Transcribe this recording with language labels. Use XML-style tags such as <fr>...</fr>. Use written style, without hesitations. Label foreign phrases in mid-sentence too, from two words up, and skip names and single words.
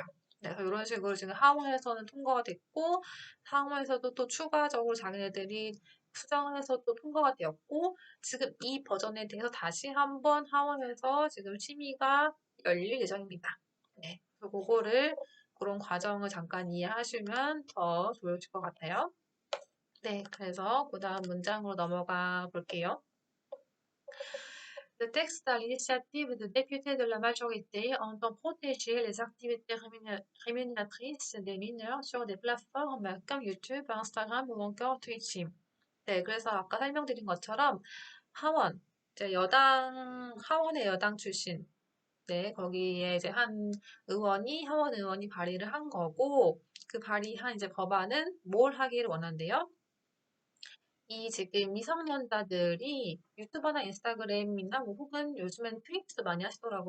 <ko>그래서 이런 식으로 지금 하원에서는 통과가 됐고 상원에서도 또 추가적으로 자기네들이 수정해서 또 통과가 되었고 지금 이 버전에 대해서 다시 한번 하원에서 지금 심의가 열릴 예정입니다. 네, 그래서 그거를 그런 과정을 잠깐 이해하시면 더 좋으실 것 같아요. 네, 그래서 그 다음 문장으로 넘어가 볼게요.</ko> <fr>Le texte à l'initiative de députés de la majorité entend protéger les activités rémunératrices des mineurs sur des plateformes comme YouTube, Instagram ou encore Twitch.</fr> <ko>네, 그래서 아까 설명드린 것처럼 하원, 이제 하원의 여당 출신, 네, 거기에 이제 하원 의원이 발의를 한 거고, 그 발의한 이제 법안은 뭘 하기를 원한대요? 이 지금 미성년자들이 유튜버나 인스타그램이나 뭐 혹은 요즘엔 트위치도 많이 하시더라고요.</ko>